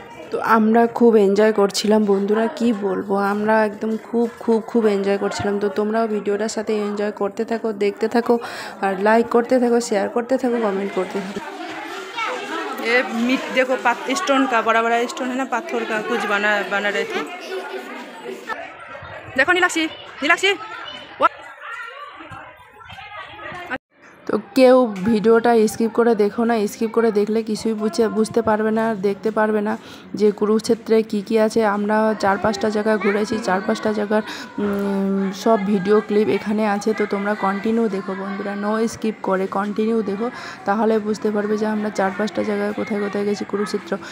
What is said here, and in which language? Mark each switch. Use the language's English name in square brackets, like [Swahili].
[Bangla] তো আমরা খুব এনজয় করছিলাম বন্ধুরা, কি বলবো, আমরা একদম খুব এনজয় করছিলাম। তো তোমরাও ভিডিওটার সাথে এনজয় করতে থাকো, দেখতে থাকো, আর লাইক করতে থাকো, শেয়ার করতে থাকো, [Hindi] कमेंट करते [Bangla] থাকো। [Hindi] ये मिट देखो स्टोन का बड़ा बड़ा स्टोन है ना, पत्थर का कुछ बना रहे थे। देखो नीलाक्षी नीलाक्षी [Bangla] তো কেউ ভিডিওটা স্কিপ করে দেখো না, স্কিপ করে দেখলে কিছুই বুঝতে পারবে না, দেখতে পারবে না যে কুরুক্ষেত্রে কি আছে। আমরা 4-5টা জায়গা ঘুরেছি, 4-5টা জায়গার সব ভিডিও ক্লিপ এখানে আছে। তো তোমরা কন্টিনিউ দেখো বন্ধুরা, নো স্কিপ করে কন্টিনিউ দেখো, তাহলে বুঝতে পারবে যে আমরা 4-5টা জায়গায় কোথায় গেছি কুরুক্ষেত্র।